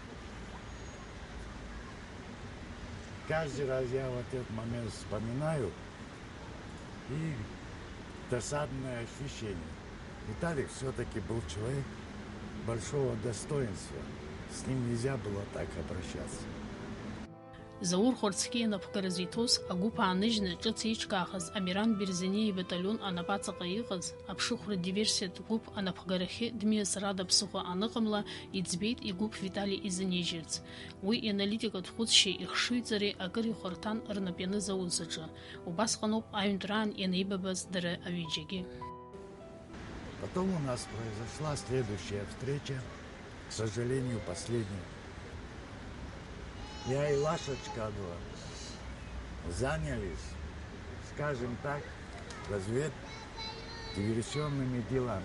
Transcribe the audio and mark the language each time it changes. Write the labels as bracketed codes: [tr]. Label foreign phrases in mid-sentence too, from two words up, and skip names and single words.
[ru] Каждый раз я в этот момент вспоминаю, и досадное ощущение. Виталик все-таки был человек большого достоинства. С ним нельзя было так обращаться. [ab] Заур Хәырцкьиа инапхгара зиҭоз агәыԥ ааныжьны ҿыц еиҿкаахаз Амиран Берзениа ибаталион анапаҵаҟа иҟаз аԥшыхәра диверсиатә гәыԥ анапхгарахьы дмиасыр ада ԥсыхәа аныҟамла иӡбеит игәыԥ Витали изынижьырц. Уи ианалитикатә хәыцшьеи ихшыҩҵареи акыр ихәарҭан рнап ианыз аус аҿы. Убасҟаноуп аҩнтәраан ианеибабаз дара аҩыџьагьы. [ru] Потом у нас произошла следующая встреча, к сожалению, последняя. Я и Лашечка занялись, скажем так, диверсионными делами.